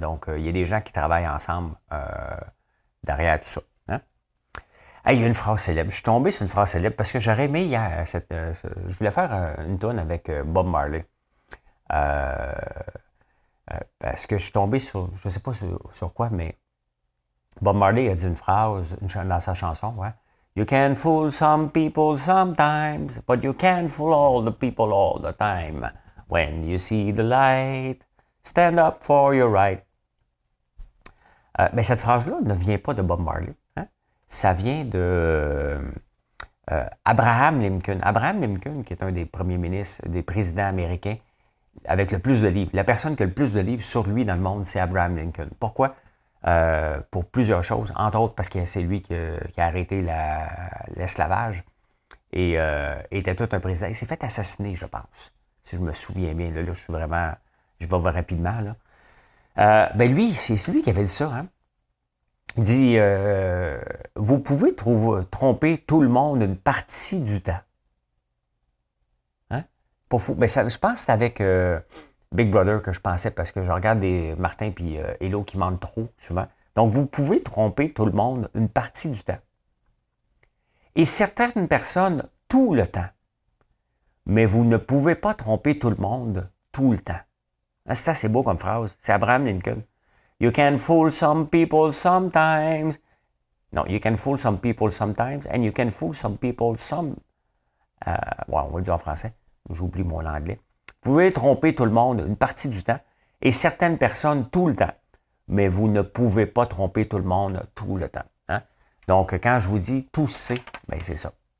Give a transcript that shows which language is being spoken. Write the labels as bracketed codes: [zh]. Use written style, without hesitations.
[fr] Donc, il y a des gens qui travaillent ensemble derrière tout ça. Hein? Hey, il y a une phrase célèbre. Je suis tombé sur une phrase célèbre parce que j'aurais aimé hier. Je voulais faire une tonne avec Bob Marley. Parce que je suis tombé sur, je ne sais pas sur quoi, mais Bob Marley a dit une phrase dans sa chanson, ouais. [en] You can fool some people sometimes, but you can't fool all the people all the time. When you see the light, stand up for your right. [fr] Mais cette phrase-là ne vient pas de Bob Marley. Hein? Ça vient de Abraham Lincoln. Abraham Lincoln, qui est un des premiers ministres, des présidents américains, avec le plus de livres. La personne qui a le plus de livres sur lui dans le monde, c'est Abraham Lincoln. Pourquoi? Pour plusieurs choses, entre autres parce que c'est lui qui a arrêté l'esclavage et était tout un président. Il s'est fait assassiner, je pense, si je me souviens bien. Là je vais rapidement. Là. Lui, c'est lui qui avait dit ça. Hein? Il dit, vous pouvez tromper tout le monde une partie du temps. Pas fou. Ben, je pense que c'est avec Big Brother que je pensais, parce que je regarde des Martin et Hello qui mentent trop souvent. Donc, vous pouvez tromper tout le monde une partie du temps. Et certaines personnes, tout le temps. Mais vous ne pouvez pas tromper tout le monde tout le temps. C'est assez beau comme phrase. C'est Abraham Lincoln. [en] You can fool some people sometimes. Non, you can fool some people sometimes and you can fool some people some... [fr] ouais, on va le dire en français. J'oublie mon anglais. Vous pouvez tromper tout le monde une partie du temps et certaines personnes tout le temps. Mais vous ne pouvez pas tromper tout le monde tout le temps. Hein? Donc, quand je vous dis tout c'est, bien c'est ça.